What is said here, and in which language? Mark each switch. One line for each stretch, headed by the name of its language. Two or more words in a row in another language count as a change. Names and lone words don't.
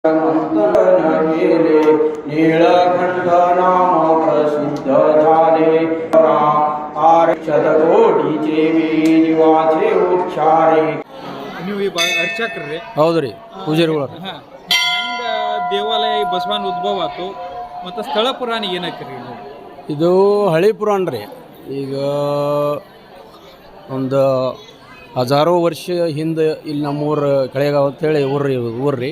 Marathi: मंथन केले नीलकंठ नाम प्रसिद्ध झाले शतकोटीचे जीवाचे उच्चारे.
Kannada: ನೀವು ಈ ಅರ್ಚಕ್ರಿ? ಹೌದ್ರಿ, ಪೂಜಾರಿಗಳು. ಹೆಂಗ ದೇವಾಲಯ ಬಸವನ ಉದ್ಭವ ಆತು ಮತ್ತು ಸ್ಥಳ ಪುರಾಣ ಏನಕ್ರಿ? ಇದು ಹಳಿ ಪುರಾಣ ರೀ. ಈಗ ಒಂದು ಹಜಾರೋ ವರ್ಷ ಹಿಂದೆ ಇಲ್ಲಿ ನಮ್ಮೂರು ಕಳೆಗಾವ್ ಅಂತೇಳಿ ಊರು ರೀ.